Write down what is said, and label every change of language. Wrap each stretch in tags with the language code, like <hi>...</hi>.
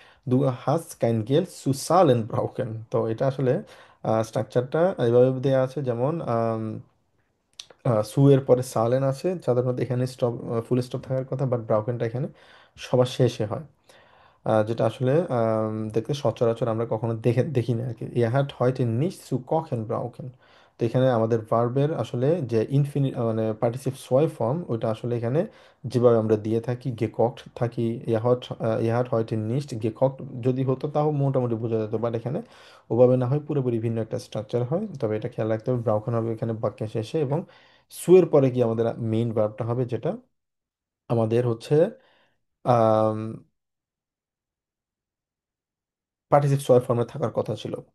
<bn>দু হাস কাইন গেল সুসালেন ব্রাউকেন। তো এটা আসলে স্ট্রাকচারটা এইভাবে দেওয়া আছে, যেমন সু এর পরে সালেন আছে, সাধারণত এখানে স্টপ, ফুল স্টপ থাকার কথা, বাট ব্রাউকেনটা এখানে সবার শেষে হয়। যেটা আসলে দেখতে সচরাচর আমরা কখনো দেখি না আর কি।</bn> <de>ihr habt heute nicht zu kochen brauchen।</de> <bn>তো এখানে আমাদের ভার্বের আসলে যে মানে পার্টিসিপ সোয় ফর্ম, ওইটা আসলে এখানে যেভাবে আমরা দিয়ে থাকি gekocht থাকি,</bn> <de>ihr habt heute nicht gekocht</de> <bn>যদি হতো তাও মোটামুটি বোঝা যেত, বাট এখানে ওভাবে না হয়, পুরোপুরি ভিন্ন একটা স্ট্রাকচার হয়। তবে এটা খেয়াল রাখতে হবে, ব্রাউকেন হবে এখানে বাক্যের শেষে, এবং সুয়ের পরে কি আমাদের মেইন ভার্বটা হবে, যেটা আমাদের হচ্ছে পার্টিসিপ সোয় ফর্মে থাকার কথা ছিল।</bn>